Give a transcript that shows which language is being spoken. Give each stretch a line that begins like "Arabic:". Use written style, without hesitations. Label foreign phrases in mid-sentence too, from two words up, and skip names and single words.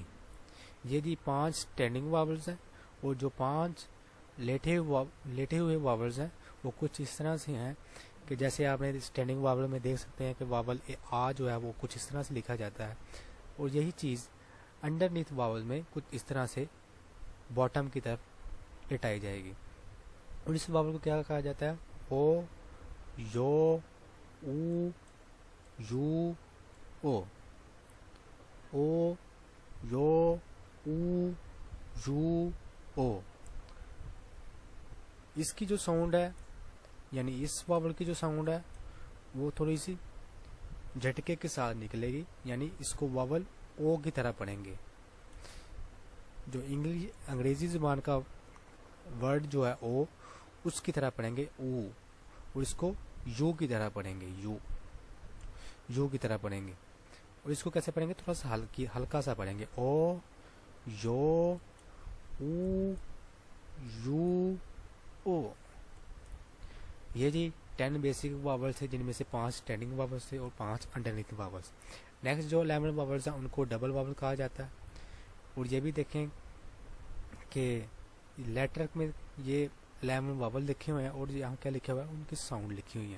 Urdu: یہ جی 5
English: standing vowels
Urdu: ہیں اور جو 5 لیٹے ہوئے واولز ہیں وہ کچھ اس طرح سے ہیں کہ جیسے آپ نے
English: standing vowel
Urdu: میں دیکھ سکتے ہیں کہ واول آ جو ہے وہ کچھ اس طرح سے لکھا جاتا ہے اور یہی چیز
English: underneath vowel
Urdu: میں کچھ اس طرح سے باٹم کی طرف لٹائی جائے گی. اور اس واول کو کیا کہا جاتا ہے, او یو او یو او, او یو او یو او. اس کی جو ساؤنڈ ہے یعنی اس واول کی جو ساؤنڈ ہے وہ تھوڑی سی جھٹکے کے ساتھ نکلے گی, یعنی اس کو واول او کی طرح پڑھیں گے. جو انگریزی زبان کا ورڈ جو ہے او اس کی طرح پڑھیں گے او, اور اس کو یو کی طرح پڑھیں گے یو کی طرح پڑھیں گے. اور اس کو کیسے پڑھیں گے, تھوڑا سا ہلکا سا پڑھیں گے, او یو او یو او. یہ جی 10
English: basic vowels
Urdu: ہیں جن میں سے 5
English: standing vowels
Urdu: تھے اور 5
English: underneath vowels.
Urdu: نیکسٹ جو 11 واولس ہیں ان کو
English: double vowel
Urdu: کہا جاتا ہے. اور یہ بھی دیکھیں کہ لیٹر میں یہ 11 واول لکھے ہوئے ہیں اور یہاں کیا لکھا ہوا ہے, ان کی ساؤنڈ لکھی ہوئی ہیں.